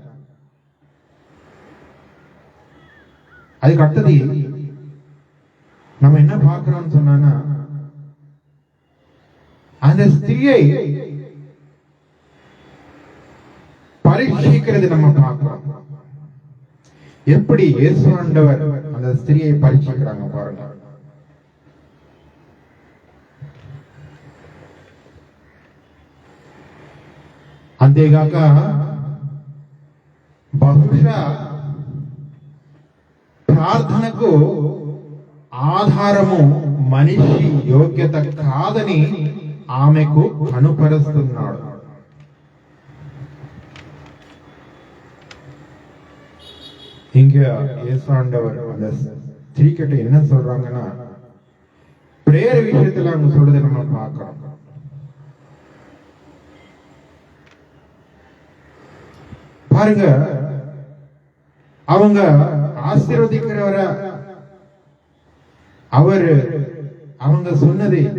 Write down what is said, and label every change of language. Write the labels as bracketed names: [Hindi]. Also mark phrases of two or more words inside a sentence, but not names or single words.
[Tamil] அதுக்கு அடுத்தது நம்ம என்ன பார்க்கிறோம்னு சொன்னா, அந்த ஸ்திரியை பரீட்சிக்கிறது நம்ம பார்க்கிறோம். எப்படி இயேசு ஆண்டவர் அந்த ஸ்திரியை பரீட்சிக்கிறாங்க பாருங்க. [Telugu] అంతేగాక బహుశా ప్రార్థనకు ఆధారము మనిషి యోగ్యత కాదని ఆమెకు కనుపరుస్తున్నాడు. [Tamil] இங்க இயேசு ஆண்டவர் அந்த ஸ்திரீகிட்ட என்ன சொல்றாங்கன்னா, பிரேயர் விஷயத்துல அவங்க சொல்றதை நம்ம பார்க்கிறோம். பாருங்க, அவங்க ஆசீர்வதிக்கிறவர அவங்க சொன்னதை